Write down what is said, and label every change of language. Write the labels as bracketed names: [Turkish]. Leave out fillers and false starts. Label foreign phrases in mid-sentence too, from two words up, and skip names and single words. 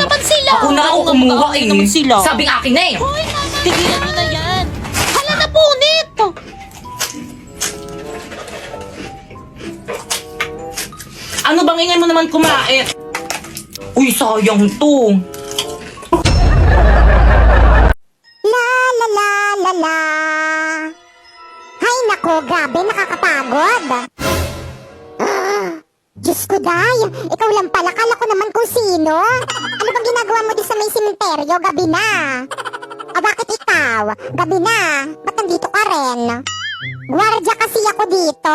[Filipino] naman sila! Ako na, ako Oo, kumuha akin eh. naman sila. Sabing akin na eh. Hoy, tama na Tigilan yan! mo na yan. Hala na punit! Ano bang ingay mo naman kumain? Uy, sayang to. La la la la la. Hay nako, grabe, nakakapagod. Diyos ko, Day. Ikaw lang pala. Kala ko naman kung sino. Ano bang ginagawa mo di sa may simenteryo? Gabi na. O bakit ikaw? Gabi na. Ba't nandito ka rin? Gwardya kasi ako dito.